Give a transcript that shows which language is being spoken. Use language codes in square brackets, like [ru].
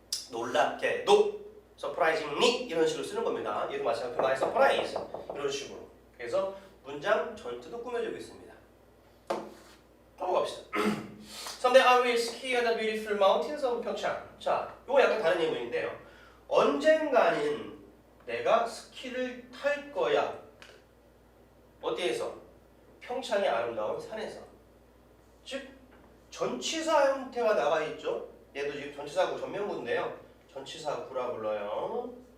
[ko] 놀랍게도, surprisingly 이런 식으로 쓰는 겁니다. 얘도 마찬가지로 [en] my surprise [ko] 이런 식으로. 그래서 문장 전체도 꾸며주고 있습니다. 넘어갑시다. [en] Someday I will ski at the beautiful mountains of 평창. [ko] 자, 이거 약간 다른 예문인데요. 언젠가는 내가 스키를 탈 거야. 어디에서? 평창의 아름다운 산에서. 즉 전치사 형태가 나와 있죠. 얘도 지금 전치사구 전명구인데요. 전치사구라 불러요.